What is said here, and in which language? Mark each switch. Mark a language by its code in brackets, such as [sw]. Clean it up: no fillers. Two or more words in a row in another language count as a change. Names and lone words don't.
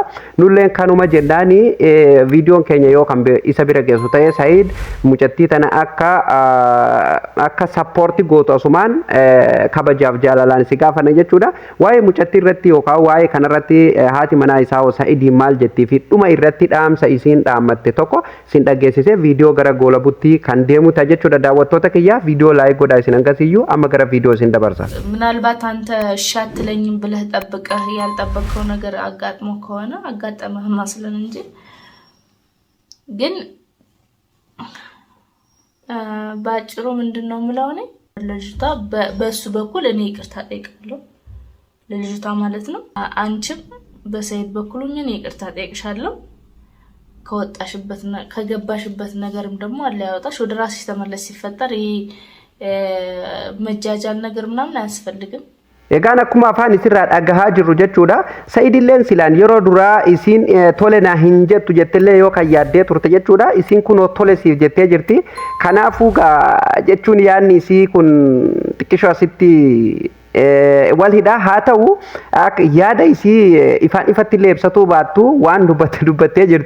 [om] Nulleen kanuma jennaan viidiyoon keenya yoo kan isa bira geessu ta'e Sa'iid mucattii tana akka sappoortii gootu asumaan kabajaaf jaalalaan si gaafana jechuudha. Waa'ee mucattii irratti yookaan waa'ee kanarratti haati manaa isaa Sa'iidii maal jettii fi dhuma irratti dhaamsa isiin dhaammatte tokko sin dhageessisee viidiyoo gara goolabuttii kan deemu ta'a jechuudha. Daawwattoota kiyyaa viidiyoo laayik godhaa isin hangasiyyuu amma gara viidiyoo isin dabarsa. [am] ምናልባት አንተ እሺ አትለኝም ብለህ ጠብቀህ ያልጠበቅከው ነገር አጋጥሞ ከሆነ አጋጠመህ ማስለን እንጂ ግን ባጭሩ ምንድነው የምለው እኔ ለልጅቷ በሱ በኩል እኔ ይቅርታ ጠይቃለሁ ለልጅቷ ማለት ነው። አንቺም በሰይድ በኩል እኔ ይቅርታ ጠይቅሻለሁ። ከወጣሽበትና ከገባሽበት ነገርም ደግሞ አለ ያወጣሽ ወደ ራስሽ ተመለስ ሲፈጠር ይሄ መጃጃል ነገር ምናምን አያስፈልግም። [om] Egaan akkuma afaan isirraa dhagahaa jirru jechuudha. Sa'iidilleen silaan yeroo duraa isiin tole naa hin jettu jettillee yoo kan yaaddee turte jechuudha. Isiin kun tole siif jettee jirti. Kanaafuu jechuun yaadni isii kun xiqqishoo asitti wal hidhaa haa ta'u yaada isii ifaan ifatti illee ibsatuu baattu waan dubbattee jirti.